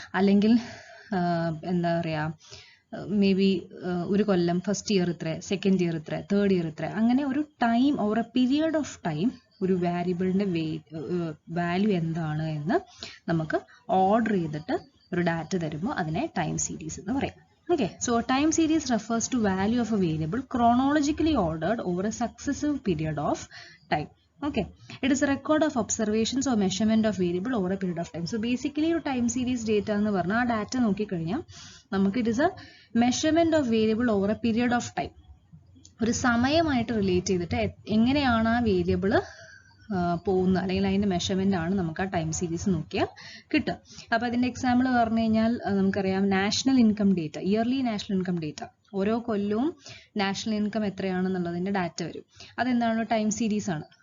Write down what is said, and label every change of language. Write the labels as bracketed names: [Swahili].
[Malayalam] അല്ലെങ്കിൽ എന്താ പറയുക, മേ ബി ഒരു കൊല്ലം, ഫസ്റ്റ് ഇയർ ഇത്ര, സെക്കൻഡ് ഇയർ ഇത്ര, തേർഡ് ഇയർ ഇത്ര, അങ്ങനെ ഒരു time, [English] over a period of time [Malayalam] ഒരു വാരിയബിളിൻ്റെ വാല്യൂ എന്താണ് എന്ന് നമുക്ക് ഓർഡർ ചെയ്തിട്ട് ഒരു ഡാറ്റ തരുമ്പോൾ അതിനെ ടൈം സീരീസ് എന്ന് പറയും. [English] Okay, so a time series refers to value of a variable chronologically ordered over a successive period of time. Okay, it is a record of observations or measurement of variable over a period of time. So basically [Malayalam] ഒരു time series data എന്ന് പറഞ്ഞാൽ ആ data നോക്കിക്കഴിഞ്ഞാൽ നമുക്ക് [English] it is a measurement of variable over a period of time. [Malayalam] ഒരു സമയമായിട്ട് relate ചെയ്തിട്ട് എങ്ങനെയാണ് ആ വേരിയബിൾ പോകുന്ന, അല്ലെങ്കിൽ അതിൻ്റെ മെഷർമെൻ്റ് ആണ് നമുക്ക് ആ ടൈം സീരീസ് നോക്കിയാൽ കിട്ടുക. അപ്പോൾ അതിൻ്റെ എക്സാമ്പിൾ പറഞ്ഞു കഴിഞ്ഞാൽ നമുക്കറിയാം, national income data, yearly national income data, ഓരോ കൊല്ലവും നാഷണൽ ഇൻകം എത്രയാണെന്നുള്ളതിൻ്റെ ഡാറ്റ വരും. അതെന്താണ്? ടൈം സീരീസ് ആണ്.